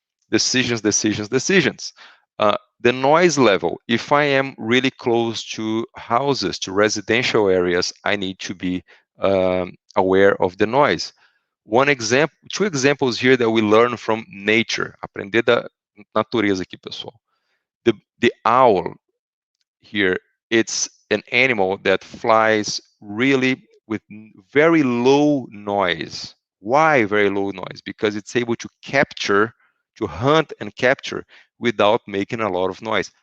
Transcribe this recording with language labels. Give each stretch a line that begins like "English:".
English: Decisions, decisions, decisions. The noise level, if I am really close to houses, to residential areas, I need to be aware of the noise. Two examples here that we learn from nature.
Portuguese: Aprender da natureza aqui, pessoal.
English: The owl here, it's an animal that flies really with very low noise. Why very low noise? Because it's able to hunt and capture without making a lot of noise.